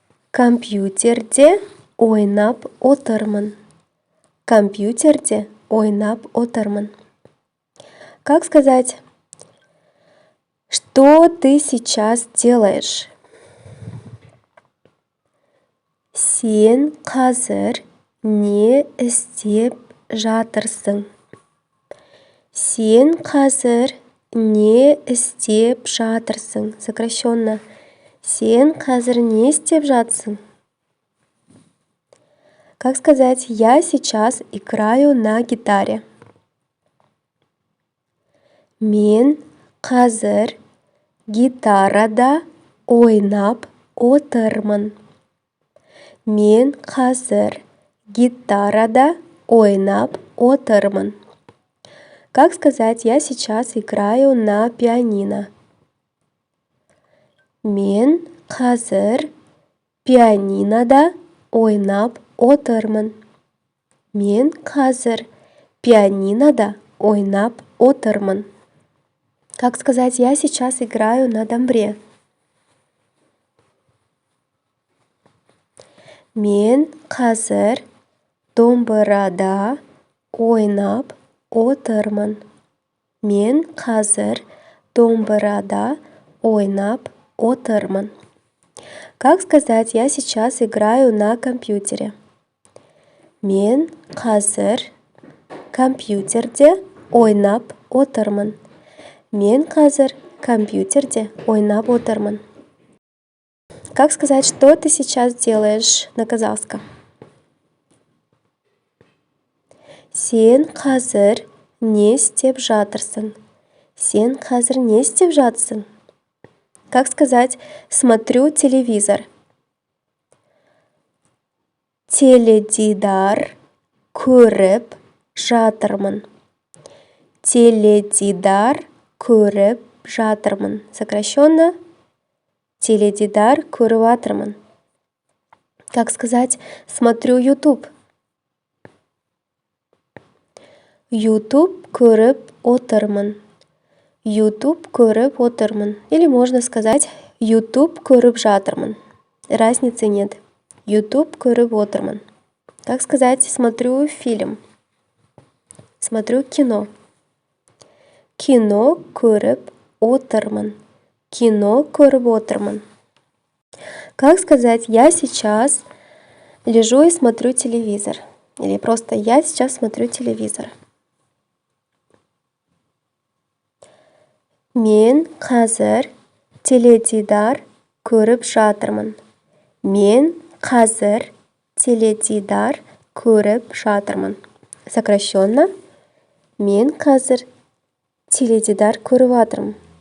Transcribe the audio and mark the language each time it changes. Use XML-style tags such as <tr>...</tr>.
<kk>Компьютерде ойнап отырмын. Компьютерде ойнап отырмын.</kk> <ru>Как сказать, что ты сейчас делаешь?</ru> <kk>Сен қазір не істеп жатырсың? Сен қазір не істеп жатырсың?</kk> <ru>Сокращенно.</ru> <kk>Сен қазір не істеп жатырсың?</kk> <ru>Как сказать, я сейчас играю на гитаре?</ru> <kk>Мен қазір гитарада ойнап отырмын. Мен қазір гитарада ойнап отырмын.</kk> <ru>Как сказать, я сейчас играю на пианино?</ru> <kk>Мен қазір пианинода ойнап отырмын. Мен қазір пианинода ойнап отырмын.</kk> <ru>Как сказать, я сейчас играю на домбре?</ru> <kk>Мен қазір домбырада ойнап отырмын. Мен қазір домбырада ойнап отырмын.</kk> <ru>Как сказать, я сейчас играю на компьютере?</ru> <kk>Мен қазір компьютерде ойнап отырмын. Мен қазір компьютерде ойнап отырмын.</kk> <ru>Как сказать, что ты сейчас делаешь на казахском?</ru> <kk>Сен қазір не істеп жатырсың? Сен қазір не істеп жатырсың?</kk> <ru>Как сказать, смотрю телевизор?</ru> <kk>Теледидар көріп жатырмын. Теледидар көріп жатырмын.</kk> <ru>Сокращенно.</ru> <kk>Теледидар көріп жатырмын.</kk> <ru>Как сказать, смотрю YouTube?</ru> <kk>YouTube көріп отырмын. YouTube көріп отырмын.</kk> <ru>Или можно сказать,</ru> <kk>YouTube көріп жатырмын.</kk> <ru>Разницы нет.</ru> <kk>YouTube көріп отырмын.</kk> <ru>Как сказать, смотрю фильм? Смотрю кино.</ru> <kk>Кино көріп отырмын. Кино көріп отырмын.</kk> <ru>Как сказать, я сейчас лежу и смотрю телевизор. Или просто я сейчас смотрю телевизор.</ru> <kk>Мен қазір теледидар көріп жатырмын. Мен қазір теледидар көріп жатырмын.</kk> <ru>Сокращенно.</ru> <kk>Мен қазір теледидар көріп жатырмын.</kk>